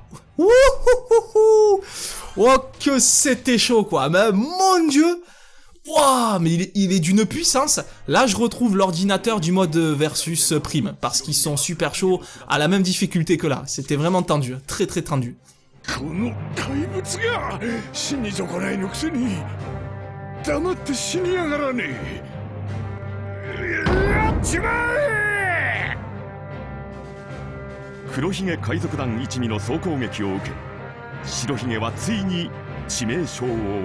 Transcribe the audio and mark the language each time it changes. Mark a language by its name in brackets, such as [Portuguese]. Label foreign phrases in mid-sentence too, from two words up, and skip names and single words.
[French] Wouhouhouhou. Oh, que c'était chaud, quoi. Mais mon Dieu. Wow, mais il est d'une puissance. Là, je retrouve l'ordinateur du mode versus prime. Parce qu'ils sont super chauds à la même difficulté que là. C'était vraiment tendu. Très, très tendu. [Japanese] 黒ひげ海賊団一味の総攻撃を受け、白ひげはついに致命傷を負う。